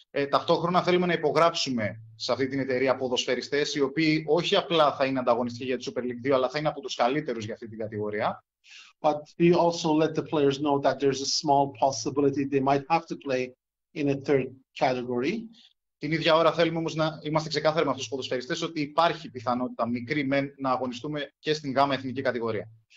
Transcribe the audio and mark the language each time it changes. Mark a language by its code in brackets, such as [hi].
[el] Ταυτόχρονα θέλουμε να υπογράψουμε σε αυτή την εταιρεία ποδοσφαιριστές οι οποίοι όχι απλά θα είναι ανταγωνιστικοί για τη Super League 2, αλλά θα είναι από τους καλύτερους για αυτή την κατηγορία. [en] But we also let the players know that there's a small possibility they might have to play in a third category. [el] Την ίδια ώρα θέλουμε όμως να είμαστε ξεκάθαροι με αυτούς τους ποδοσφαιριστές ότι υπάρχει πιθανότητα μικρή να αγωνιστούμε και στην γάμα εθνική κατηγορία.